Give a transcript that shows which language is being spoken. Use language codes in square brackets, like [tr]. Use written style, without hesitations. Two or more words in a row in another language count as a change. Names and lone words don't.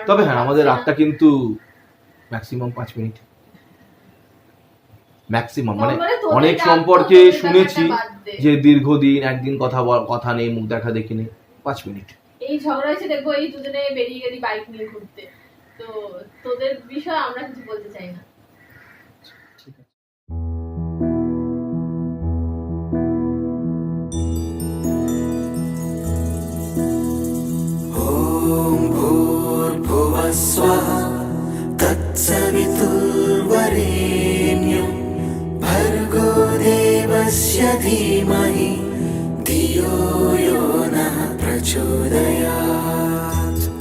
[bn] তবে হ্যাঁ, আমাদের রাতটা কিন্তু ম্যাক্সিমাম 5 মিনিট, ম্যাক্সিমাম। মানে তারপরে তোদের অনেক রাত তো সম্পর্কে তোদের শুনেছি ব্যাপারটা বাদ দে। যে দীর্ঘদিন একদিন কথা নেই, মুখ দেখা দেখি নেই, 5 মিনিট। এই ঝগড়া হয়েছে দেখবো এই দুজনে বেরিয়ে গেলি বাইক নিয়ে ঘুরতে, তো তোদের বিষয়ে আমরা কিছু বলতে চাই না। [sa] भूर्भुवः स्वः तत्सवितुर्वरेण्यं भर्गो देवस्य धीमहि धियो यो नः प्रचोदयात्।